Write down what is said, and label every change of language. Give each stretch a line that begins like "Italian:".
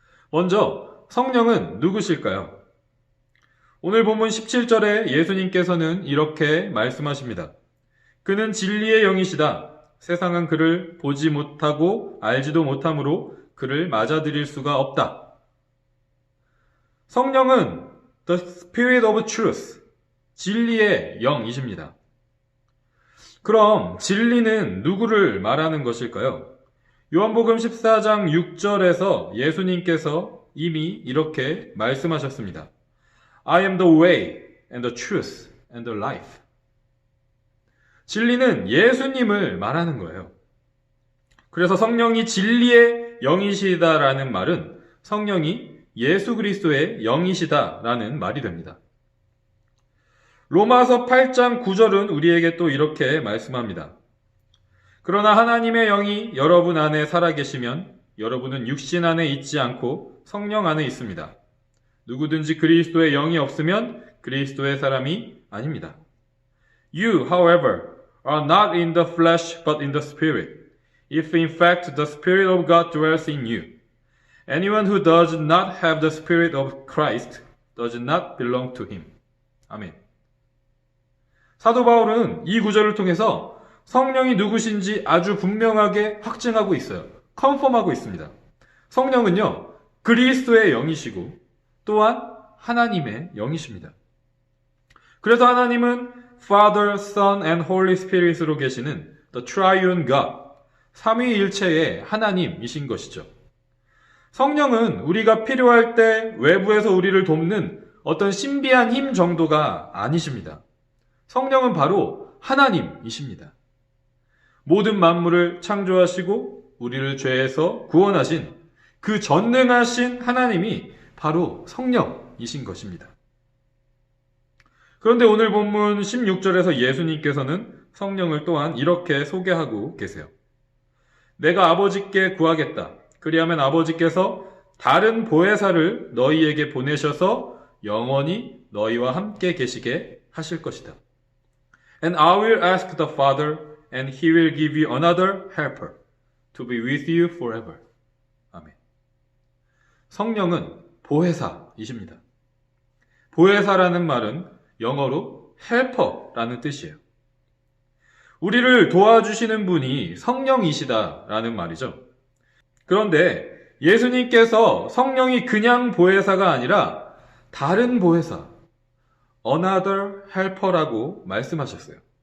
Korean: 먼저 성령은 누구실까요? 오늘 본문 17절에 예수님께서는 이렇게 말씀하십니다. 그는 진리의 영이시다. 세상은 그를 보지 못하고 알지도 못하므로 그를 맞아들일 수가 없다. 성령은
English: the Spirit of Truth,
Korean: 진리의 영이십니다. 그럼 진리는 누구를 말하는 것일까요? 요한복음 14장 6절에서 예수님께서 이미 이렇게 말씀하셨습니다.
English: I am the way and the truth and the life.
Korean: 진리는 예수님을 말하는 거예요. 그래서 성령이 진리의 영이시다라는 말은 성령이 예수 그리스도의 영이시다라는 말이 됩니다. 로마서 8장 9절은 우리에게 또 이렇게 말씀합니다. 그러나 하나님의 영이 여러분 안에 살아계시면 여러분은 육신 안에 있지 않고 성령 안에 있습니다. 누구든지 그리스도의 영이 없으면 그리스도의 사람이 아닙니다.
English: You, however, are not in the flesh but in the spirit, if in fact the Spirit of God dwells in you. Anyone who does not have the Spirit of Christ does not belong to him.
Korean: 아멘. 사도 바울은 이 구절을 통해서 성령이 누구신지 아주 분명하게 확증하고 있어요. 컨펌하고 있습니다. 성령은요, 그리스도의 영이시고 또한 하나님의 영이십니다. 그래서 하나님은
English: Father, Son and Holy Spirit
Korean: 으로 계시는
English: The Triune God,
Korean: 삼위일체의 하나님이신 것이죠. 성령은 우리가 필요할 때 외부에서 우리를 돕는 어떤 신비한 힘 정도가 아니십니다. 성령은 바로 하나님이십니다. 모든 만물을 창조하시고 우리를 죄에서 구원하신 그 전능하신 하나님이 바로 성령이신 것입니다. 그런데 오늘 본문 16절에서 예수님께서는 성령을 또한 이렇게 소개하고 계세요. 내가 아버지께 구하겠다. 그리하면 아버지께서 다른 보혜사를 너희에게 보내셔서 영원히 너희와 함께 계시게 하실 것이다.
English: And I will ask the Father, and he will give you another helper to be with you forever.
Korean: 아멘. 성령은 보혜사이십니다. 보혜사라는 말은 영어로 helper라는 뜻이에요. 우리를 도와주시는 분이 성령이시다라는 말이죠. 그런데 예수님께서 성령이 그냥 보혜사가 아니라 다른 보혜사,
English: another helper
Korean: 라고 말씀하셨어요.